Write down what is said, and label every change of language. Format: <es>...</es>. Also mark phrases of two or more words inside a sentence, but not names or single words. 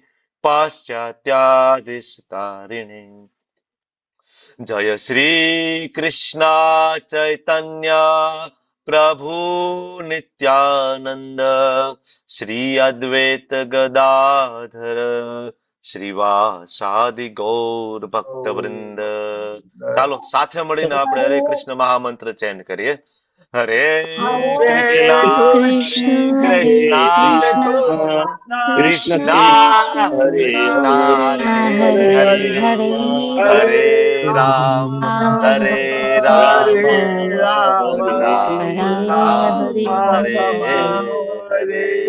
<sa>पाश्चात्यादिष्टारिणे जय श्री कृष्णा चैतन्य प्रभु नित्यानंद श्री अद्वैत गदाधर श्रीवासादि गौर भक्त वृंद</sa> <gu>ચાલો સાથે મળીને આપણે હરે કૃષ્ણ મહામંત્ર ચેન કરીએ</gu> <sa>હરે કૃષ્ણ કૃષ્ણ કૃષ્ણ કૃષ્ણ હરે હરે હરે રામ હરે રામ રામ રામ હરે હરે</sa>